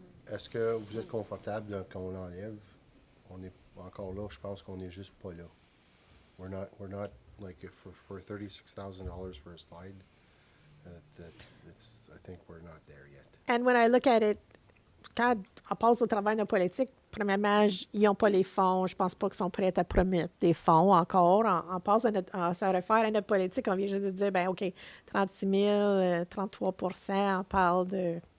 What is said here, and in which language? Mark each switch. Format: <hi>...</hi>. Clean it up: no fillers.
<fr>Est-ce que vous êtes confortable là, quand on l'enlève? On est encore là, je pense qu'on n'est juste pas là.</fr> <en>We're not like for $36,000 for a slide. I think we're not there yet. And when I look at it,</en> <fr>quand on passe au travail de politique, premièrement, ils n'ont pas les fonds. Je pense pas qu'ils sont prêts à promettre des fonds encore. On passe à se réfère à notre politique. On vient juste de dire, ben OK, 36 000, 33 on parle de...</fr>